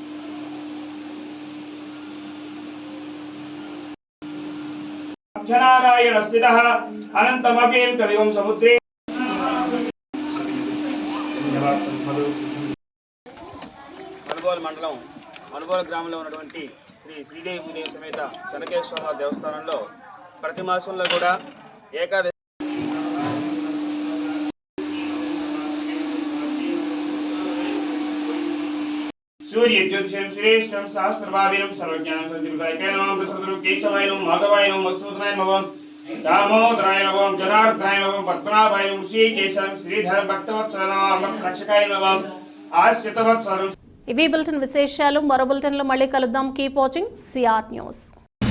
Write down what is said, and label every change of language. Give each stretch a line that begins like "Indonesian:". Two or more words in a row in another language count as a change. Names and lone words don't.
Sanskrit: नारायण स्थितः अनंतमखिल कविं समुद्रे
Telugu: మనుబోలు మండలం మనుబోలు గ్రామంలో ఉన్నటువంటి శ్రీ శ్రీదేవి భూదేవి సమేత చెన్నకేశ్వర దేవస్థానంలో ప్రతి మాసంలో కూడా ఏకాదశి
Sanskrit: सूर्य ज्योतिषं श्रेष्ठं सहस्रभाविनं सर्वज्ञानं सर्वज्ञानं नमः प्रसन्नं केशवाय नमः माधवाय नमः मधुसूदनाय नमः दामोदराय नमः जनार्दनाय नमः पद्मनाभाय नमः श्रीकेशं श्रीधर भक्तवत्सलाय रक्षकाय नमः आश्रितवत्सलं.
Telugu: ఇవి బులెటిన్ విశేషాలు. మరో బులెటిన్లో మళ్ళీ కలుద్దాం.
English: Keep watching CR News.